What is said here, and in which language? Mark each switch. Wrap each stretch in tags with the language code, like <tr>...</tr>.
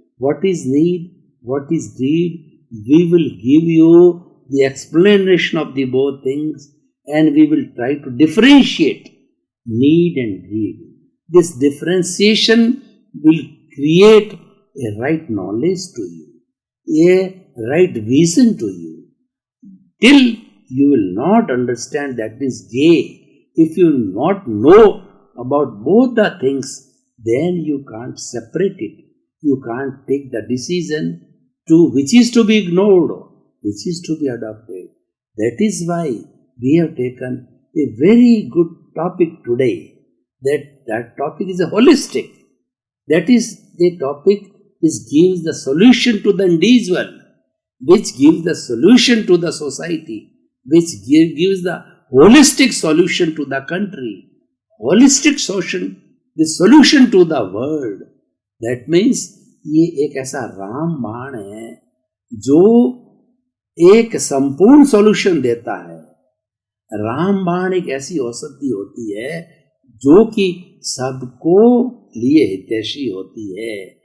<en>What is need, what is greed, we will give you the explanation of the both things and we will try to differentiate need and greed. This differentiation will create a right knowledge to you, a right vision to you. Till you will not understand that is gay, if you will not know about both the things, then you can't separate it. You can't take the decision to which is to be ignored, which is to be adopted. That is why we have taken a very good topic today. That topic is a holistic. That is the topic which gives the solution to the individual, which gives the solution to the society, which gives the holistic solution to the country, holistic solution, the solution to the world. That means</en> <hi>ये एक ऐसा राम बाण है जो एक संपूर्ण solution देता है। रामबाण एक ऐसी औषधि होती है जो कि सबको लिए हितैषी होती है।</hi>